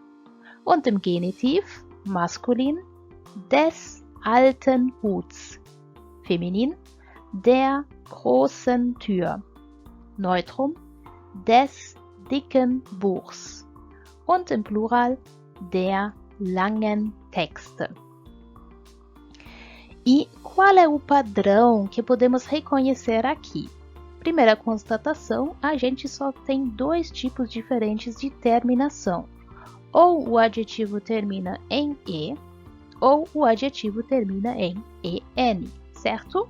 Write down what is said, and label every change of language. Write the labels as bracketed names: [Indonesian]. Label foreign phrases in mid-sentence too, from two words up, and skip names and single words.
[German] Und im Genitiv maskulin des alten Huts, feminin der großen Tür, neutrum des dicken Buchs und im Plural der langen Texte. [Portuguese] E qual é o padrão que podemos reconhecer aqui? Primeira constatação, a gente só tem dois tipos diferentes de terminação. Ou o adjetivo termina em E, ou o adjetivo termina em EN, certo?